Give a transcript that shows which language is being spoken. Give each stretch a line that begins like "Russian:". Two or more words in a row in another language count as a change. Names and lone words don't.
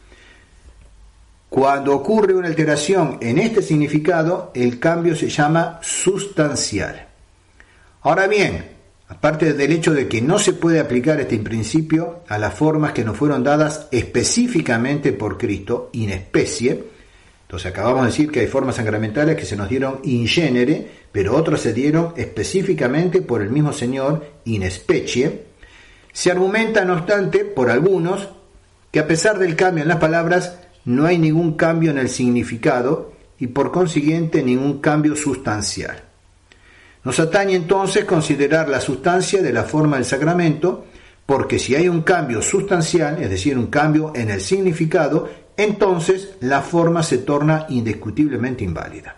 Spanish: Cuando ocurre una alteración en este significado, el cambio se llama sustancial. Ahora bien, aparte del hecho de que no se puede aplicar este principio a las formas que nos fueron dadas específicamente por Cristo,
Latin: in specie,
Spanish: entonces acabamos de decir que hay formas sacramentales que se nos dieron
Latin: in genere,
Spanish: pero otras se dieron específicamente por el mismo Señor,
Latin: in specie,
Spanish: se argumenta, no obstante, por algunos, que a pesar del cambio en las palabras, no hay ningún cambio en el significado y por consiguiente ningún cambio sustancial. Nos atañe entonces considerar la sustancia de la forma del sacramento, porque si hay un cambio sustancial, es decir, un cambio en el significado, entonces la forma se torna indiscutiblemente inválida.